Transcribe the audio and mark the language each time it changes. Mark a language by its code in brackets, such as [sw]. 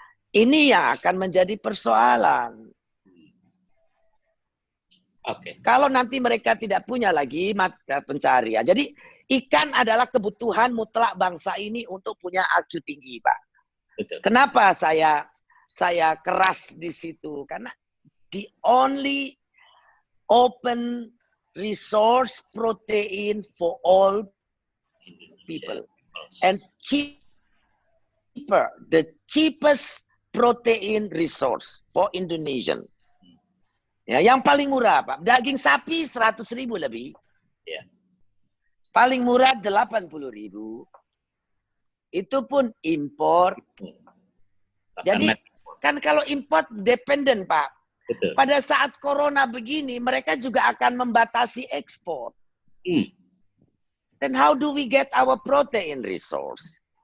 [id] Ini yang akan menjadi persoalan. Oke. Kalau nanti mereka tidak punya lagi mata pencarian. Jadi ikan adalah kebutuhan mutlak bangsa ini untuk punya IQ tinggi, Pak. Betul. Kenapa saya keras di situ? [en] Karena the only open resource protein for all people and cheaper, the cheapest protein resource for Indonesian. [id] Ya, yang paling murah, Pak. Daging sapi 100.000 lebih. Ya. Paling murah 80.000. Itu pun impor. Jadi kan kalau import dependen, Pak. Betul. Pada saat corona begini, mereka juga akan membatasi ekspor. [en] Then how do we get our protein resource?